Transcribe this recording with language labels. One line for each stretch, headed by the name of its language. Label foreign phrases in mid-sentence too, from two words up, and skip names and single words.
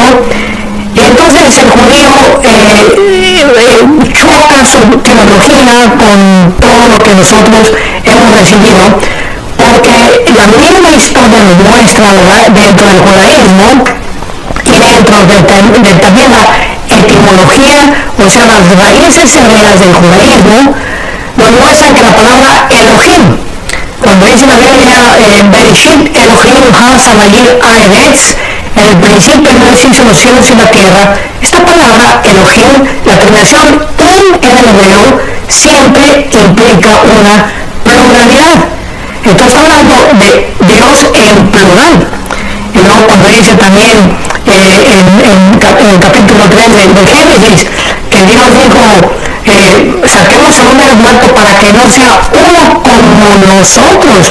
Spanish: Y entonces el judío choca su teología con todo lo que nosotros hemos recibido, porque la misma historia nos muestra, ¿verdad?, dentro del judaísmo y dentro de también la etimología, o sea, las raíces hebreas del judaísmo, nos muestran que la palabra Elohim, cuando dice la Biblia
Hebrew: בראשית אלהים השמים הארץ,
Spanish: en el principio Dios hizo los cielos y la tierra, esta palabra Elohim, la terminación en el hebreo, siempre implica una pluralidad. Entonces hablando de Dios en plural. Y luego cuando dice también en el capítulo 3 del Génesis, que Dios dijo, saquemos al hombre del muerto para que no sea uno como nosotros.